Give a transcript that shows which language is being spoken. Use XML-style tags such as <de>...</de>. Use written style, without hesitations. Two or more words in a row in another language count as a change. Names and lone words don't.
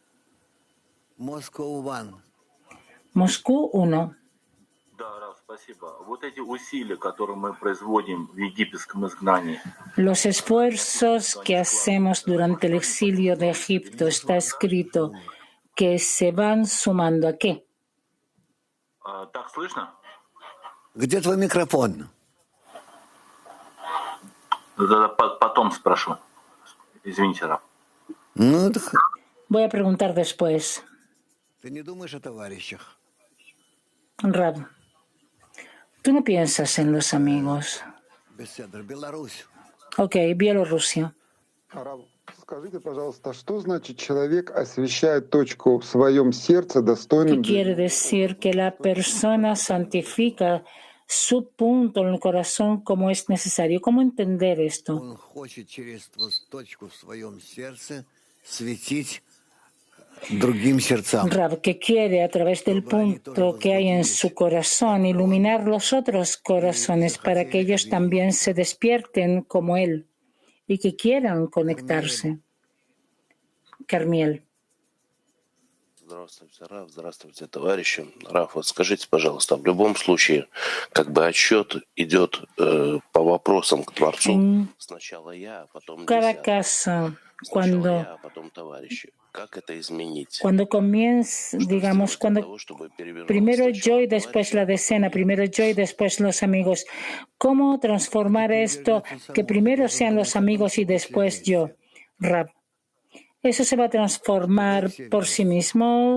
<es>Moscú 1. Los esfuerzos que hacemos durante el exilio de Egipto, está escrito que se van sumando ¿a qué?</es> <ru>Где твой микрофон? Потом спрошу. Извините, Рав.</ru> <es>Voy a preguntar después.</es> <ru>Ты не думаешь о товарищах?</ru> <es>Rab, tú no piensas en los amigos.</es> <ru>Беларусь.</ru> <es>Ok, Bielorrusia.</es> <ru>Скажите, пожалуйста, что значит человек освещает точку в своем сердце</ru> <es>¿Qué</es> <ru>достойным?</ru> <es>quiere decir? Que la persona santifica su punto en el corazón como es necesario. ¿Cómo entender esto?</es> <ru>Он хочет через точку в своем сердце светить другим сердцам.</ru> <es>Rab, que quiere a través del punto que hay en su corazón iluminar los otros corazones para que ellos también se despierten como él y que quieran conectarse. Carmiel.</es> <ru>Здравствуйте, Раф, здравствуйте, товарищи. Раф, вот скажите, пожалуйста, в любом случае, как бы отсчет идет по вопросам к Творцу. Сначала я, потом</ru> <es>Cada</es> <ru>десятки.</ru> <es>caso,</es> <ru>Сначала я, потом товарищи. Как это изменить?</ru> <es>cuando comienza, digamos, cuando primero yo y después la decena, primero yo y después los amigos. ¿Cómo transformar esto que primero sean los amigos y después yo? Rab. Eso se va a transformar por sí mismo.</es>